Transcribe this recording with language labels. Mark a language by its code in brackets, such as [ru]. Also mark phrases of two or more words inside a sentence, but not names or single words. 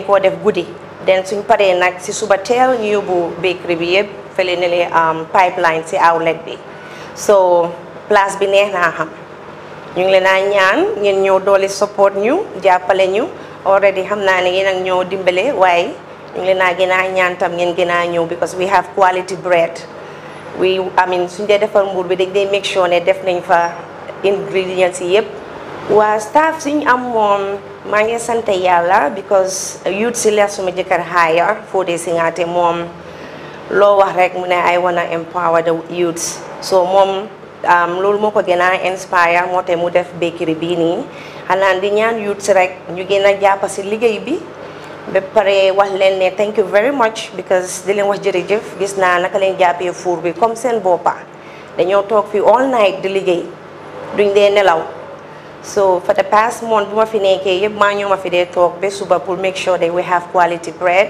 [wo] koo def guddi den suñ paree nag si suba teel ñu yóbbu bakery bi yëpp fële ne le pipeline si outlet bi, so place bi neex naa xam. ñu ngi leen a ñaan ngeen ñëw doole support ñu jàppale ñu, already xam naa ne yéen ak ñoo dimbale waaye ñu ngi leen a gën a ñaan tam ngeen gën a ñëw [en] because we have quality bread. [wo] Suñ dee defar mbuur bi dañ dee [en] make sure [wo] ne def nañ fa ingredients yi yëpp. Waa staff suñ am moom maa ngi sant yàlla [en] because youth [wo] si la suma jëkkër hire Fodé Singate moom loo wax rek mu ne [en] I wanna empower the youths, [wo] so moom loolu moo ko gën a inspire moo tax mu def bakery bii nii. Xanaa di ñaan youths rek ñu gën a jàpp si liggéey bi ba pare wax leen ne [en] thank you very much [wo] because di leen wax jërëjëf, gis naa naka leen jàppee fuur bi comme seen boppa, dañoo toog fi [en] all night [wo] di liggéey duñ dee nelaw. [en] So for the past month, we [wo] fi dee toog ba suba [en] pour make sure that we have quality bread.